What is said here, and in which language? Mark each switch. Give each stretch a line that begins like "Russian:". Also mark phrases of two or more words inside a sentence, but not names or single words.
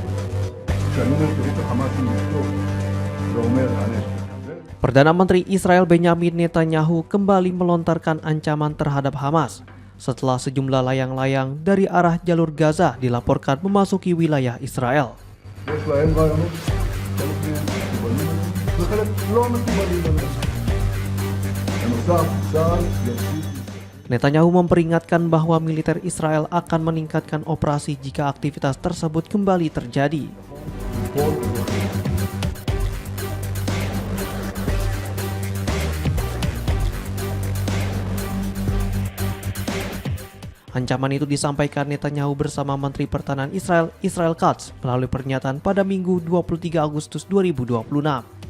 Hebrew: כשאני אומר פירוק החמאס בנשק, זה אומר הנשק.
Indonesian: Perdana Menteri Israel Benyamin Netanyahu kembali melontarkan ancaman terhadap Hamas setelah sejumlah layang-layang dari arah jalur Gaza dilaporkan memasuki wilayah Israel.
Hebrew: יש להם רעיונות, חלק מהם מקובלים, וחלק לא מקובלים. בנושא, צה"ל ימשיך
Indonesian: Netanyahu memperingatkan bahwa militer Israel akan meningkatkan operasi jika aktivitas tersebut kembali terjadi. Ancaman itu disampaikan Netanyahu bersama Menteri Pertahanan Israel, Israel Katz, melalui pernyataan pada Minggu 23 Agustus 2026.